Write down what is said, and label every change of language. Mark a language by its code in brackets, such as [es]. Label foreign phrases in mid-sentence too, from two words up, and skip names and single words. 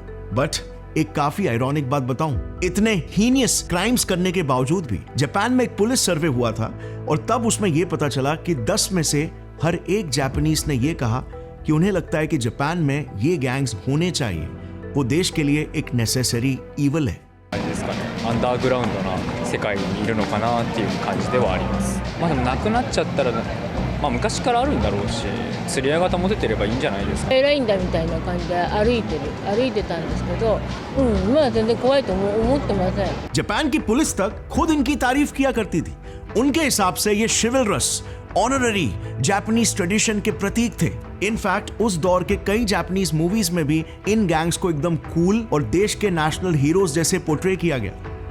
[hi] बट एक काफी आयरॉनिक बात बताऊं, इतने [en] heinous crimes [hi] करने के बावजूद भी जापान में एक [en] police survey [hi] हुआ था और तब उसमें यह पता चला कि 10 में से हर एक जापानीज ने यह कहा कि उन्हें लगता है कि जापान में ये गैंग्स होने चाहिए, वो देश के लिए एक [en] necessary evil [hi] है। [ja] アンダーグラウンドな世界にいるのかなっていう感じではあります。まあでもなくなっちゃったら、昔からあるんだろうし、釣り合い方も出てればいいんじゃないですか。偉いんだみたいな感じで歩いてたんですけど、今は全然怖いと思ってません。 [hi] जापान की पुलिस तक खुद इनकी तारीफ किया करती थी। उनके हिसाब से ये [en] chivalrous, honorary Japanese tradition [hi] के प्रतीक थे। इनफैक्ट उस दौर के कई [en] Japanese movies [hi] में भी इन गैंग्स को एकदम कूल और देश के [en] national heroes [hi] जैसे पोर्ट्रे किया गया।